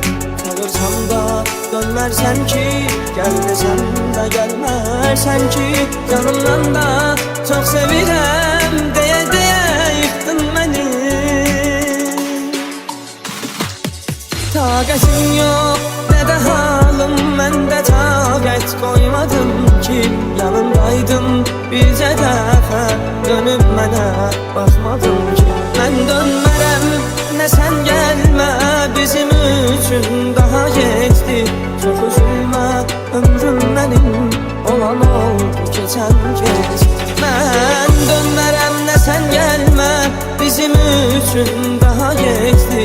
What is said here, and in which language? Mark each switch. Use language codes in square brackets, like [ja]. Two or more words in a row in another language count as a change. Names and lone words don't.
[tr] Kalırsam da dönmersen ki, gel desem de gelmezsen ki, yanımdan da çok sevirem diye yıktın beni. [az] Taqətim yok ne de halım, mən də taqət koymadım ki, yanındaydım bircə dəfə, dönüb mənə baxmadım ki. Mən dönmərəm ne sen gelmə, bizim üçün daha geçti. [tr] Çok üzülmə ömrüm benim, olan oldu geçen kez. [az] Mən dönmərəm ne sen gelmə, bizim üçün daha geçti.